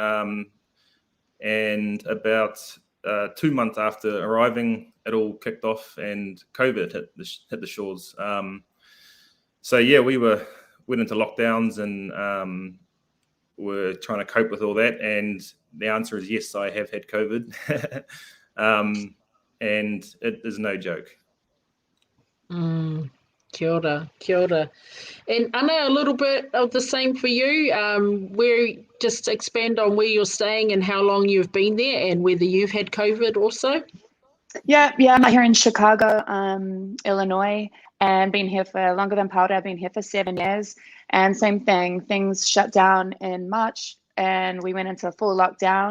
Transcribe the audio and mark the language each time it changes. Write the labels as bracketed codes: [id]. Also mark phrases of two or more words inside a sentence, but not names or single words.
[en] And about 2 months after arriving, it all kicked off and COVID hit the shores. So yeah, we went into lockdowns and were trying to cope with all that. And the answer is yes, I have had COVID. And it is no joke. [mi] Kia ora, kia ora. [en] And Ana, a little bit of the same for you. Just expand on where you're staying and how long you've been there, and whether you've had COVID also. Yeah, I'm here in Chicago, Illinois, and been here for longer than Paora. I've been here for 7 years, and same thing, things shut down in March and we went into a full lockdown.